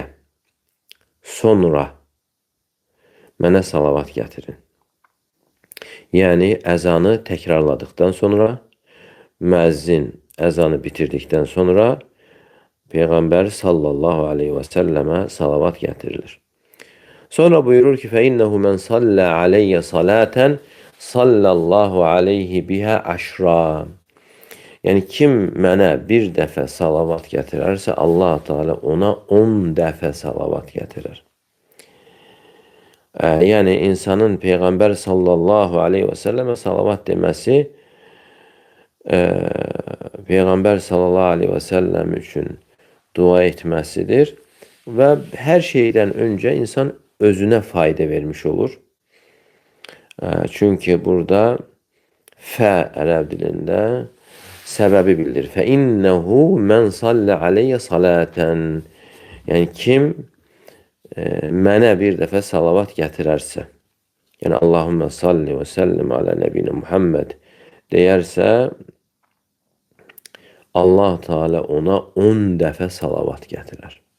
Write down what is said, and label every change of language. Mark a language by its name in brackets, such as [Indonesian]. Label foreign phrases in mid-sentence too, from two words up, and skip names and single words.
[Azerbaijani] Sonra mənə salavat gətirin. Yəni əzanı təkrarladıqdan sonra, müəzzin əzanı bitirdikdən sonra Peyğəmbər [Arabic] صلى الله عليه وسلم [Azerbaijani] salavat gətirilir. Sonra buyurur ki, [Arabic] فَإِنَّهُ مَنْ صَلَّى عَلَيَّ صَلَاةً صَلَّى اللّٰهُ عَلَيْهِ بِهَا عَشْرًا. [Azerbaijani] Yəni kim mənə bir dəfə salavat gətirərsə, Allah Teala ona 10 dəfə salavat gətirir. Yəni insanın Peyğəmbər [Arabic] صلى الله عليه وسلم [Azerbaijani] salavat deməsi Peyğəmbər [Arabic] صلى الله عليه وسلم [Azerbaijani] üçün dua etməsidir və hər şeydən öncə insan özünə fayda vermiş olur. Çünki burada fə ərəb dilində səbəbi bildirir. [Arabic] فَإِنَّهُ مَنْ صَلَّ عَلَيَّ صَلَاةً. [Azerbaijani] Yəni kim mənə bir dəfə salavat gətirərsə, yəni [Arabic] اللهم صل وسلم على النبي محمد [Azerbaijani] deyərsə, Allah Teala ona 10 dəfə salavat gətirər.